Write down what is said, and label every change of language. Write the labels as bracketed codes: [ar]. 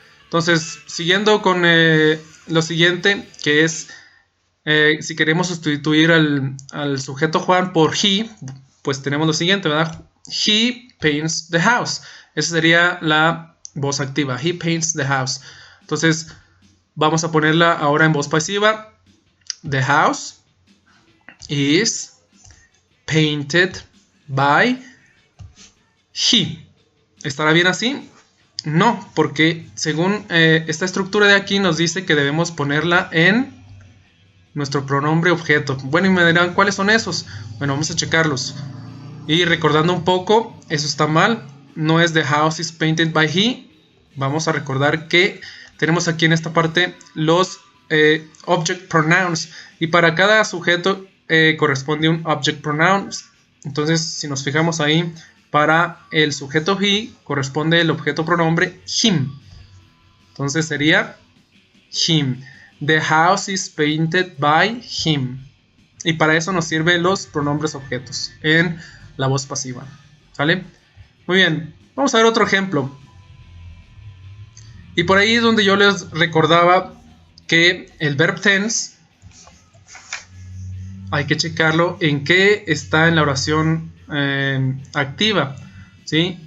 [es] Entonces, siguiendo con lo siguiente, que es, si queremos sustituir al sujeto Juan por he, pues tenemos lo siguiente, ¿verdad? [en] He paints the house. [es] Esa sería la voz activa. [en] He paints the house. [es] Entonces, vamos a ponerla ahora en voz pasiva. [en] The house is painted by he. [es] ¿Estará bien así? No, porque según esta estructura de aquí nos dice que debemos ponerla en nuestro pronombre objeto. Bueno, y me dirán, ¿cuáles son esos? Bueno, vamos a checarlos. Y recordando un poco, eso está mal. No es [en] the house is painted by he. [es] Vamos a recordar que tenemos aquí en esta parte los object pronouns. Y para cada sujeto corresponde un object pronouns. Entonces, si nos fijamos ahí, para el sujeto he corresponde el objeto pronombre him. Entonces sería him. [en] The house is painted by him. [es] Y para eso nos sirven los pronombres objetos en la voz pasiva. ¿Vale? Muy bien. Vamos a ver otro ejemplo. Y por ahí es donde yo les recordaba que el verb tense hay que checarlo en qué está en la oración activa, ¿sí?